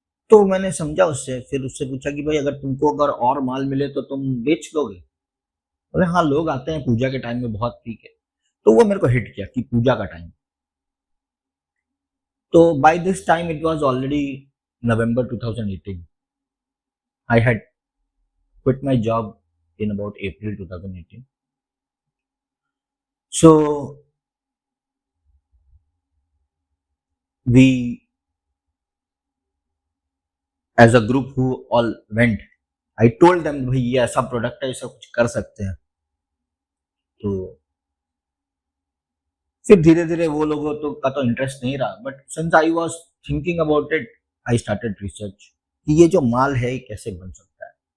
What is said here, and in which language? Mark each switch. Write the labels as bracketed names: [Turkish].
[Hindi] तो मैंने समझा उससे, फिर उससे पूछा कि भाई अगर तुमको अगर और माल मिले तो तुम बेच लोगे? बोले हाँ, लोग आते हैं पूजा के टाइम में बहुत, ठीक है। तो वो मेरे को हिट किया कि पूजा का टाइम। [English] तो by this time it was already November 2018. I had quit my job in about April 2018. So we as a group who all went, I told them [Hindi] भाई ये ऐसा प्रोडक्ट है, ऐसा कुछ कर सकते हैं। तो फिर धीरे धीरे वो लोगों तो का तो इंटरेस्ट नहीं रहा, [English] but since I was thinking about it, I started research [Hindi] कि ये जो माल है ये कैसे बन सकता है।